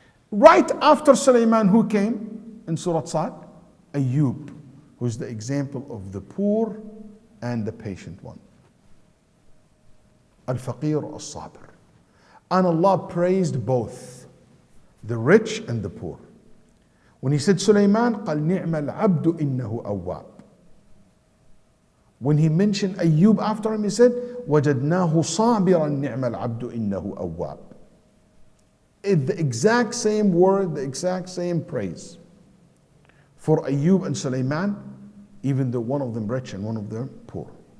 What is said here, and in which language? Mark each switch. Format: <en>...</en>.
<en>Right after Sulaiman, who came in Surah Sad? Ayub, who's the example of the poor and the patient one. Al-Faqir al-Sabir. And Allah praised both, the rich and the poor. When He said Sulaiman,</en> <ar>قال نعم العبد إنه أواب.</ar> <en>When He mentioned Ayub after him, He said,</en> <ar>وجدناه صابرا نعم العبد إنه أواب.</ar> <en>It's the exact same word, the exact same praise. For Ayub and Sulaiman, even though one of them rich and one of them poor.</en>